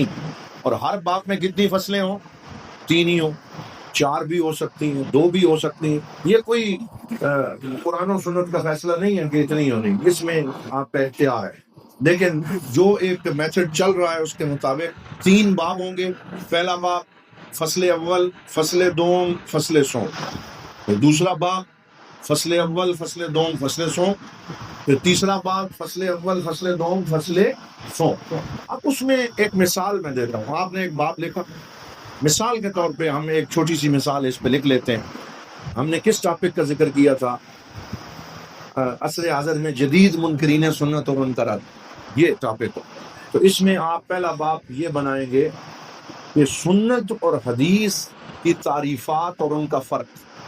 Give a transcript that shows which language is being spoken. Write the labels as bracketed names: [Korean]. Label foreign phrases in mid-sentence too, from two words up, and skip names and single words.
[Urdu] اور ہر باب میں کتنی فصلیں ہوں؟ 3 ہی ہوں، 4 بھی ہو سکتی ہیں، 2 بھی ہو سکتی ہیں۔ یہ کوئی قرآن و سنت کا فیصلہ نہیں ہے کہ اتنی ہونی، اس میں آپ کا اختیار ہے، لیکن جو ایک میتھڈ چل رہا ہے اس کے مطابق 3 باب ہوں گے۔ پہلا باب فصل اول، فصل دوم، فصل سوم۔ پھر دوسرا باب فصل اول، فصل دوم، فصل سوم۔ پھر تیسرا باب فصل اول، فصل دوم، فصل سوم۔ اب اس میں ایک مثال میں دیتا ہوں۔ آپ نے ایک باب لکھا، مثال کے طور پہ ہم ایک چھوٹی سی مثال اس پہ لکھ لیتے ہیں۔ ہم نے کس ٹاپک کا ذکر کیا تھا؟ عصر حاضر میں جدید منکرین سنت و منکرات، یہ ٹاپک ہو۔ تو اس میں آپ پہلا باب یہ بنائیں گے کہ سنت اور حدیث کی تعریفات اور ان کا فرق۔